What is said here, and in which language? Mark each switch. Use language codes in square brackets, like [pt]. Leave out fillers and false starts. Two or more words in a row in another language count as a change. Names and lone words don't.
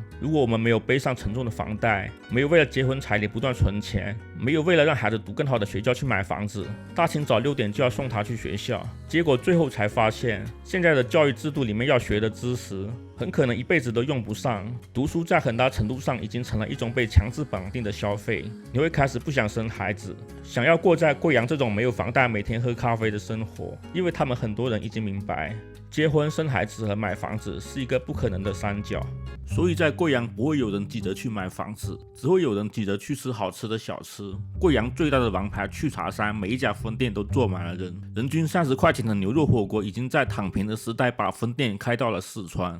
[zh] 如果我們沒有背上沉重的房貸，沒有為了結婚彩禮不斷存錢，沒有為了讓孩子讀更好的學校去買房子，大清早6點就要送他去學校，結果最後才發現，現在的教育制度裡面要學的知識很可能一輩子都用不上。讀書在很大程度上已經成了一種被強制綁定的消費，你會開始不想生孩子，想要過在貴陽這種沒有房貸每天喝咖啡的生活，因為他們很多人已經明白，結婚生孩子和買房子是一個不可能的三角。所以在貴陽不會有人急着去買房子，只會有人急着去吃好吃的小吃。貴陽最大的王牌去茶山，每一家分店都坐滿了人，人均30塊錢的牛肉火鍋已經在躺平的時代把分店開到了四川。